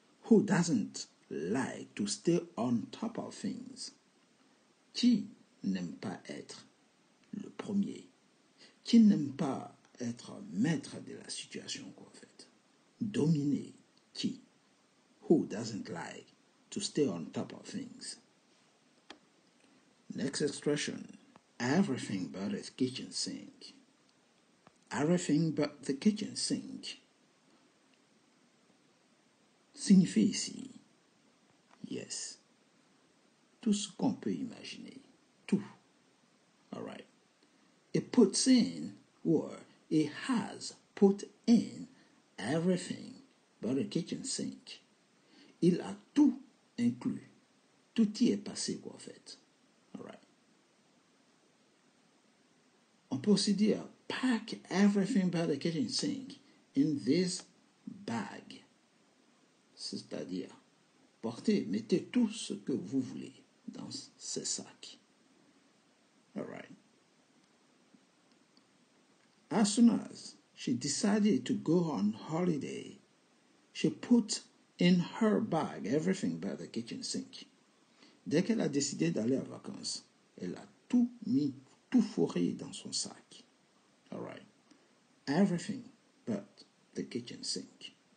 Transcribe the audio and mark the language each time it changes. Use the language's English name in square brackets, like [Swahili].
[English] Who doesn't like to stay on top of things? [French] Qui n'aime pas être le premier? Qui n'aime pas être maître de la situation, quoi, en fait? Dominer. Qui? [English] Who doesn't like to stay on top of things? [French] Next expression. [English] Everything but the kitchen sink. Everything but the kitchen sink [French] signifie ici, yes, tout ce qu'on peut imaginer, tout. [English] All right. It puts in, or it has put in everything but the kitchen sink. [French] Il a tout inclus. Tout y est passé, quoi, en fait. [English] All right. [French] On peut aussi dire, [English] pack everything but the kitchen sink in this bag. [French] C'est-à-dire, mettez tout ce que vous voulez dans ces sacs. [English] All right. As soon as she decided to go on holiday, she put in her bag everything but the kitchen sink. [French] Dès qu'elle a décidé d'aller en vacances, elle a tout mis, tout fourré dans son sac. [English] All right. Everything but the kitchen sink.